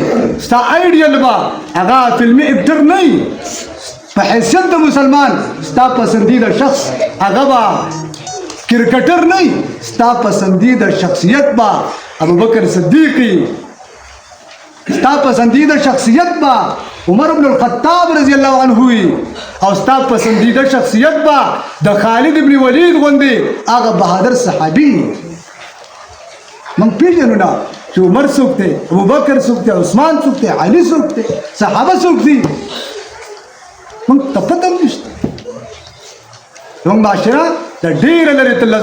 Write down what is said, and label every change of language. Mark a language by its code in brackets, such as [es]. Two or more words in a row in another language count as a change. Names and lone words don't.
[ps] ستا آیډیل به هغه فلمي اکټر نه وي په حیثیت د مسلمان ستا پسندیده شخص هغه به کرکټر نه وي ستا پسندیده شخصیت به ابوبکر صدیقي ستا پسندیده شخصیت با عمر بن الخطاب [ar] رضی الله عنه [ps] او ستا پسندیده شخصیت با د خالد ابن ولید غوندي هغه بهادر صحابي من پیژنو نه چې چې عمر څوک دی، ابوبکر څوک دی، عثمان څوک دی، علي څوک دی، صحابه څوک دي، موږ ته پته هم نشته. زموږ معاشره د ډېره لرې تلله.